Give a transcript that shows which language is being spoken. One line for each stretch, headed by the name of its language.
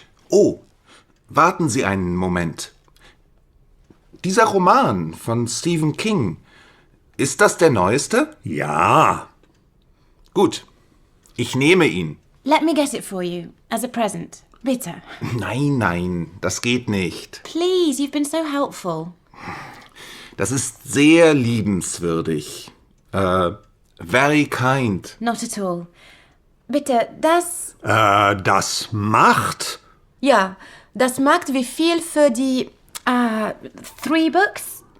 German: Oh, warten Sie einen Moment. Dieser Roman von Stephen King, ist das der neueste? Ja. Gut, ich nehme ihn.
English: Let me get it for you, as a present.
German: Bitte. Nein, das geht nicht.
English: Please, you've been so helpful.
German: Das ist sehr liebenswürdig.
English: Very kind. Not at all.
German: Bitte, das... Das macht? Ja, das macht wie viel für die...
English: 3 books?